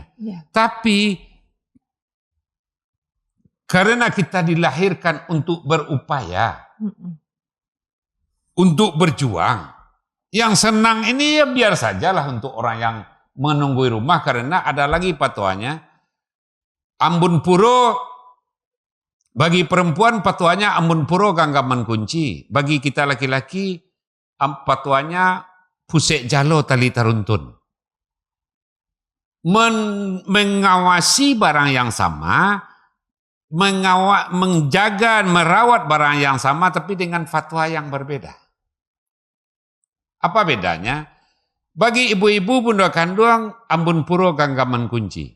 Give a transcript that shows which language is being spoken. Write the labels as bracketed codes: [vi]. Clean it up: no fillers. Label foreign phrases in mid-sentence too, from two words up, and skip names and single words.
[id] Tapi karena kita dilahirkan untuk berupaya, untuk berjuang, yang senang ini ya biar sajalah untuk orang yang menunggu rumah, karena ada lagi patuanya. [min] Ambun puro bagi perempuan patuanya ambun puro ganggaman kunci. [id] Bagi kita laki-laki patuanya [min] pusek jalo tali taruntun. [id] Mengawasi barang yang sama, menjaga, merawat barang yang sama tapi dengan fatwa yang berbeda. Apa bedanya? Bagi ibu-ibu bunda kandung [min] ambun puro ganggaman kunci.